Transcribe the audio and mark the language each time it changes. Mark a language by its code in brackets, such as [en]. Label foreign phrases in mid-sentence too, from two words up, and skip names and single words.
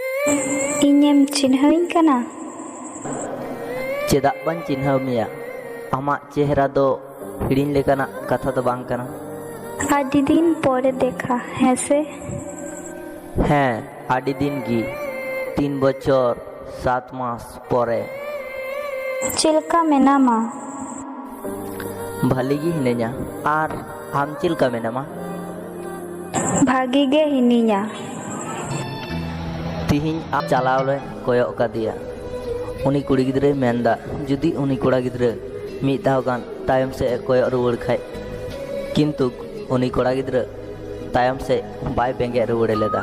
[sat] ᱤᱧᱮᱢ ᱪᱤᱱᱦᱟᱹᱣᱤᱧ ᱠᱟᱱᱟ? ᱪᱮᱫᱟᱜ ᱵᱟᱹᱧ ᱪᱤᱱᱦᱟᱹᱣ ᱢᱮᱭᱟ? ᱟᱢᱟᱜ ᱪᱮᱦᱨᱟ ᱫᱚ ᱦᱤᱲᱤᱧ ᱞᱮᱠᱟᱱᱟᱜ ᱠᱟᱛᱷᱟ ᱫᱚ ᱵᱟᱝ ᱠᱟᱱᱟ। ᱟᱹᱰᱤ ᱫᱤᱱ ᱯᱚᱨᱮ ᱫᱮᱠᱷᱟ, ᱦᱮᱸᱥᱮ? [bn] হ্যাঁ, [sat] ᱟᱹᱰᱤ ᱫᱤᱱ ᱜᱮ [bn] 3 বছর 7 মাস পরে। [sat] ᱪᱮᱫ ᱞᱮᱠᱟ ᱢᱮᱱᱟᱢᱟ? ᱵᱷᱟᱞᱤ ᱜᱮ ᱦᱤᱱᱟᱹᱧᱟ। ᱟᱨ ᱟᱢ ᱪᱮᱫ ᱞᱮᱠᱟ ᱢᱮᱱᱟᱢᱟ? ᱵᱷᱟᱜᱤ ᱜᱮ ᱦᱤᱱᱟᱹᱧᱟ। ᱛᱤᱦᱤᱧ ᱟᱢ ᱪᱟᱞᱟᱣ ᱞᱮ ᱠᱚᱭᱚᱜ ᱠᱟᱫᱮᱭᱟ। ᱩᱱᱤ ᱠᱩᱲᱤ ᱜᱤᱫᱽᱨᱟᱹᱭ ᱢᱮᱱᱫᱟ ᱡᱩᱫᱤ ᱩᱱᱤ ᱠᱚᱲᱟ ᱜᱤᱫᱽᱨᱟᱹ ᱢᱤᱫ ᱫᱷᱟᱣ ᱜᱟᱱ ᱛᱟᱭᱚᱢ ᱥᱮᱫ ᱮ ᱠᱚᱭᱚᱜ ᱨᱩᱣᱟᱹᱲ ᱠᱷᱟᱡ, ᱠᱤᱱᱛᱩ ᱩᱱᱤ ᱠᱚᱲᱟ ᱜᱤᱫᱽᱨᱟᱹ ᱛᱟᱭᱚᱢ ᱥᱮᱫ ᱵᱟᱭ ᱵᱮᱸᱜᱮᱫ ᱨᱩᱣᱟᱹᱲ ᱞᱮᱫᱟ।